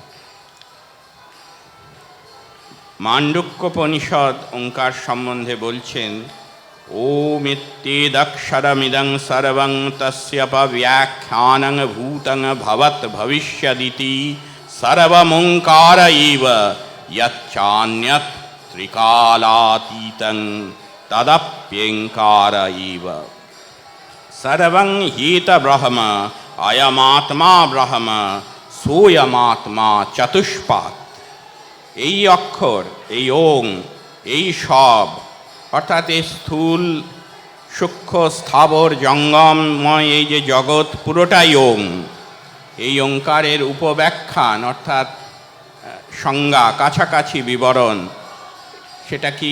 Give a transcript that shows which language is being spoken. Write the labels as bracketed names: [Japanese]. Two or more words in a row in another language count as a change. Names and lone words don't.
[Bangla] মাণ্ডুক্যোপনিষদ ওঙ্কার সম্বন্ধে বলছেন [Sanskrit] ওমিত্যেদক্ষরমিদং সর্বং তস্যপব্যাখ্যানং ভূতং ভবৎ ভবিষ্যদিতি সর্বমোঙ্কার এব यच्चान्यत् त्रिकालातीतं तदप्येङ्कार एव। सर्वं ह्येत ब्रह्म अयमात्मा ब्रह्म सोऽयमात्मा चतुष्पात्। [Bangla] এই অক্ষর, এই ওং, এই সব অর্থাৎ এই স্থূল সূক্ষ্ম স্থাবর জঙ্গমময় এই যে জগৎ পুরোটাই ওং। এই ওঙ্কারের উপব্যাখ্যান অর্থাৎ সংজ্ঞা, কাছাকাছি বিবরণ, সেটা কি?